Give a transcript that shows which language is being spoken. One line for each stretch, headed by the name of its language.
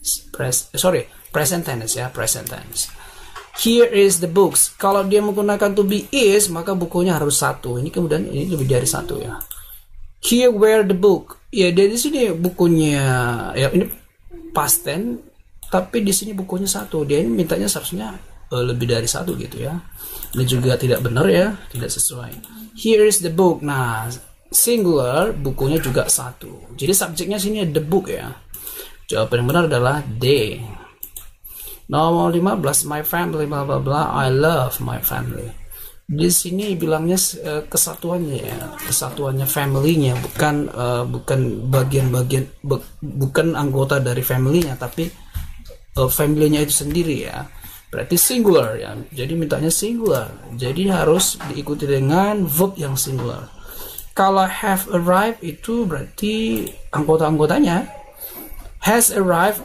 English: Present tense ya, present tense. Here is the books.
Indonesian: Kalau dia menggunakan to be is, maka bukunya harus satu. Ini kemudian ini lebih dari satu ya.
English: Here were the book.
Indonesian: Ya, dari sini bukunya ya, ini past tense, tapi di sini bukunya satu. Dia ini mintanya seharusnya lebih dari satu gitu ya. Ini juga tidak benar ya, tidak sesuai.
English: Here is the book.
Indonesian: Nah, singular, bukunya juga satu. Jadi subjeknya sini the book ya. Jawaban yang benar adalah D. Nomor 15,
English: my family bla bla bla, I love my family.
Indonesian: Di sini bilangnya kesatuannya ya, kesatuannya family-nya, bukan bagian-bagian, bukan anggota dari family-nya, tapi family-nya itu sendiri ya. Berarti singular ya. Jadi mintanya singular. Jadi harus diikuti dengan verb yang singular. Kalau have arrived itu berarti anggota-anggotanya has arrived.